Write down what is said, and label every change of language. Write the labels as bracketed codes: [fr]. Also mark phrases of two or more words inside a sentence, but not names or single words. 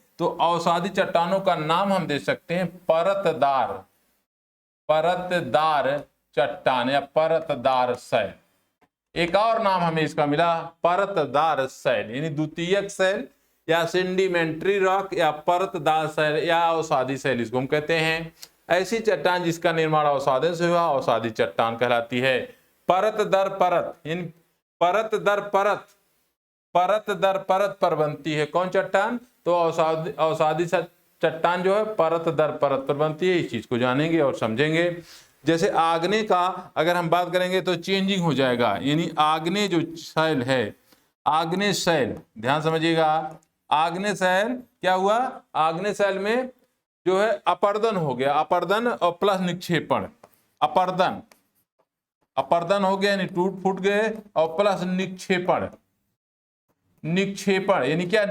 [hi] तो अवसादी चट्टानों का नाम हम दे सकते हैं परतदार चट्टान या परतदार शैल। एक और नाम हमें इसका मिला, परतदार शैल, यानी द्वितीयक शैल या [en] sedimentary rock [hi] या परतदार शैल या अवसादी शैल इसको हम कहते हैं। ऐसी चट्टान जिसका निर्माण अवसादन से हुआ अवसादी चट्टान कहलाती है। परत दर परत, इन परत दर परत, परत दर परत पर बनती है कौन चट्टान? तो अवसादी चट्टान जो है परत दर परत पर बनती है। इस चीज को जानेंगे और समझेंगे। जैसे आग्नेय का अगर हम बात करेंगे तो चेंजिंग हो जाएगा, यानी आग्नेय जो शैल है, आग्नेय शैल, ध्यान समझिएगा, आग्नेय शैल क्या हुआ? आग्नेय शैल में जो है अपर्दन हो गया, अपर्दन और प्लस निक्षेपण, अपर्दन, अपर्दन हो गया यानी टूट फूट गए, और प्लस निक्षेपण, निक्षेपण यानी क्या?